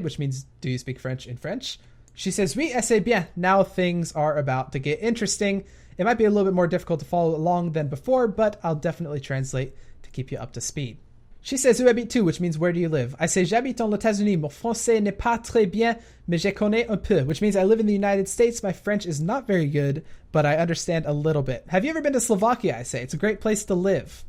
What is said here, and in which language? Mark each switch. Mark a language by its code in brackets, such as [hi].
[en] Which means, do you speak French in French? She says, [fr] oui, assez bien. [en] Now things are about to get interesting. It might be a little bit more difficult to follow along than before, but I'll definitely translate to keep you up to speed. She says, [fr] où habites-tu? [en] Which means, where do you live? I say, [fr] j'habite aux États-Unis. Mon français n'est pas très bien, mais je connais un peu. [en] Which means I live in the United States. My French is not very good, but I understand a little bit. Have you ever been to Slovakia? I say, it's a great place to live.